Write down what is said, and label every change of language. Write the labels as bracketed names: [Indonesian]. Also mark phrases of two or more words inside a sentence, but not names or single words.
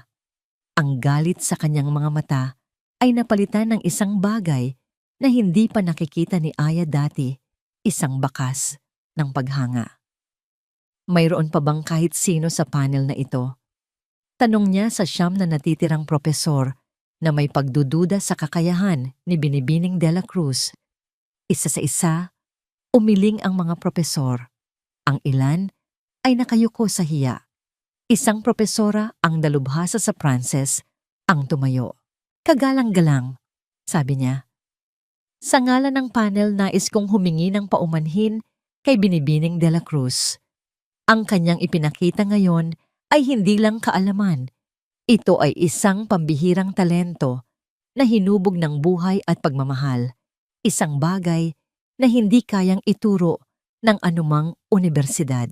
[Filipino] Ang galit sa kanyang mga mata ay napalitan ng isang bagay na hindi pa nakikita ni Aya dati, isang bakas ng paghanga. Mayroon pa bang kahit sino sa panel na ito? Tanong niya sa siyam na natitirang propesor na may pagdududa sa kakayahan ni Binibining de la Cruz. Isa sa isa, umiling ang mga propesor. Ang ilan ay nakayuko sa hiya. Isang propesora ang dalubhasa sa Pranses ang tumayo. Kagalang-galang, sabi niya. Sa ngalan ng panel nais kong humingi ng paumanhin kay Binibining de la Cruz. Ang kanyang ipinakita ngayon ay hindi lang kaalaman. Ito ay isang pambihirang talento na hinubog ng buhay at pagmamahal. Isang bagay na hindi kayang ituro ng anumang unibersidad.